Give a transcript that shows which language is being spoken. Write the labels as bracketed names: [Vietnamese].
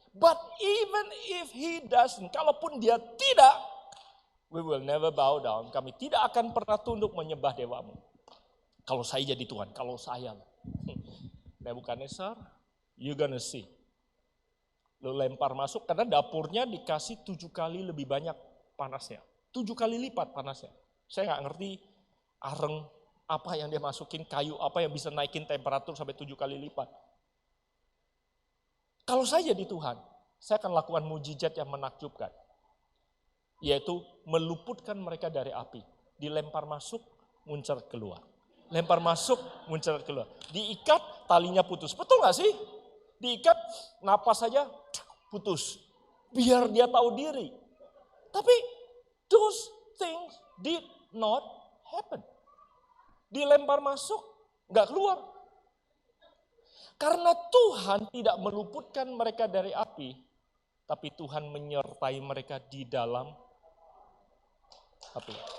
[English] But even if he doesn't, [Indonesian] kalaupun dia tidak, [English] we will never bow down. [Indonesian] Kami tidak akan pernah tunduk menyembah dewamu. Kalau saya jadi Tuhan, kalau saya. Nebukadnezar, [English] you gonna see. [Indonesian] Lu lempar masuk, karena dapurnya dikasih 7 kali lebih banyak panasnya. 7 kali lipat panasnya. Saya nggak ngerti areng apa yang dia masukin, kayu apa yang bisa naikin temperatur sampai 7 kali lipat. Kalau saya jadi Tuhan, saya akan lakukan mujizat yang menakjubkan. Yaitu meluputkan mereka dari api. Dilempar masuk, muncrat keluar. Lempar masuk, muncrat keluar. Diikat, talinya putus. Betul gak sih? Diikat, napas saja putus. Biar dia tahu diri. Tapi [English] those things did not happen. [Indonesian] Dilempar masuk, gak keluar. Karena Tuhan tidak meluputkan mereka dari api, tapi Tuhan menyertai mereka di dalam api.